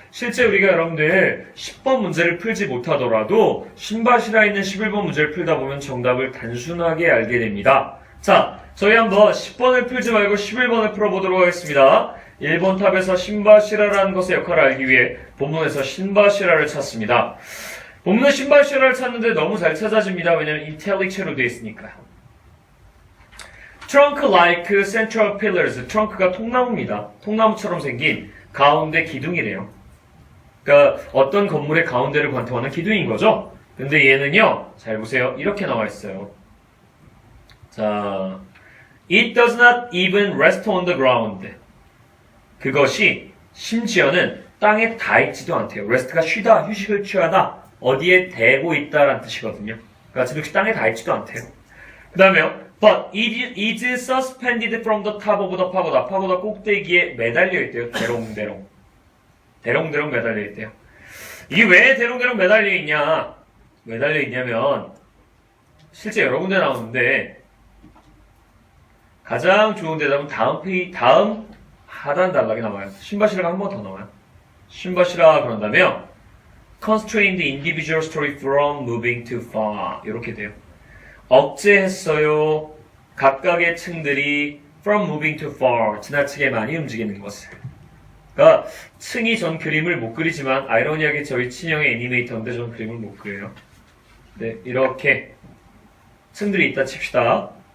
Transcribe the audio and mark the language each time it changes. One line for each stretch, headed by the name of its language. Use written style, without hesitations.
Korean: 실제 우리가 여러분들 10번 문제를 풀지 못하더라도 신바시라 있는 11번 문제를 풀다 보면 정답을 단순하게 알게 됩니다. 자, 저희 한번 10번을 풀지 말고 11번을 풀어보도록 하겠습니다. 1번 탑에서 신바시라라는 것의 역할을 알기 위해 본문에서 신바시라를 찾습니다. 본문에 신바시라를 찾는데 너무 잘 찾아집니다. 왜냐면 이탈릭체로 되어 있으니까요.
English: Trunk like central pillars.
Korean: 트렁크가 통나무입니다. 통나무처럼 생긴 가운데 기둥이래요. 그러니까 어떤 건물의 가운데를 관통하는 기둥인 거죠. 근데 얘는요. 잘 보세요. 이렇게 나와 있어요.
English: 자, It does not even rest on the ground.
Korean: 그것이 심지어는 땅에 닿지도 않대요. rest가 쉬다, 휴식을 취하다, 어디에 대고 있다라는 뜻이거든요. 그러니까 지금 땅에 닿지도 않대요. 그 다음에요.
English: But it is suspended from the top of the pagoda.
Korean: 파고다 꼭대기에 매달려 있대요. 대롱대롱. 대롱대롱 매달려 있대요. 이게 왜 대롱대롱 매달려 있냐? 매달려 있냐면 실제 여러 군데 나오는데 가장 좋은 대답은 다음 하단 단락에 나와요. 신바시라가 한 번 더 나와요. 신바시라 그런다면
English: constrained individual story from moving too far
Korean: 이렇게 돼요. 억제했어요. 각각의 층들이
English: from moving too far
Korean: 지나치게 많이 움직이는 것을. 그러니까 층이 전 그림을 못 그리지만 아이러니하게 저희 친형의 애니메이터인데 전 그림을 못 그려요. 네, 이렇게 층들이 있다 칩시다.